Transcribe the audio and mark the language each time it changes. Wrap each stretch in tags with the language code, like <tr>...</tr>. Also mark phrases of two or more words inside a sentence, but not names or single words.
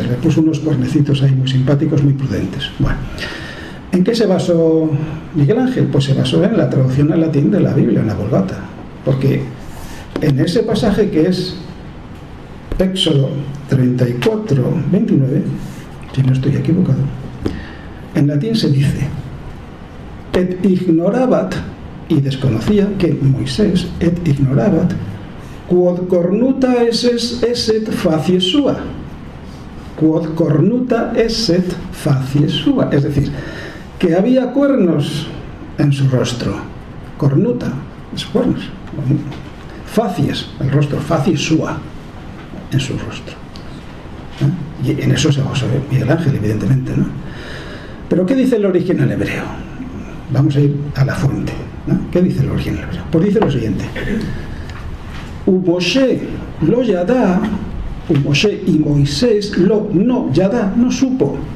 <es>Le puso unos cuernecitos ahí muy simpáticos, muy prudentes. Bueno, ¿en qué se basó Miguel Ángel? Pues se basó en la traducción al latín de la Biblia, en la Vulgata, porque en ese pasaje que es Éxodo 34, 29, si no estoy equivocado, en latín se dice</es> <la>et ignorabat,</la> <es>y desconocía que Moisés</es> <la>et ignorabat quod cornuta esset facie sua, quod cornuta esset facie sua,</la> <es>es decir, que había cuernos en su rostro. Cornuta, es cuernos. Facies, el rostro,</es> <la>facie sua,</la> <es>en su rostro. Y en eso se basó Miguel Ángel, evidentemente, ¿no? Pero ¿qué dice el original hebreo? Vamos a ir a la fuente, ¿no? ¿Qué dice el original hebreo? Pues dice lo siguiente:</es> <he>משה לא ידע,</he> <es>Moshe y Moisés lo no yadá, no supo.</es>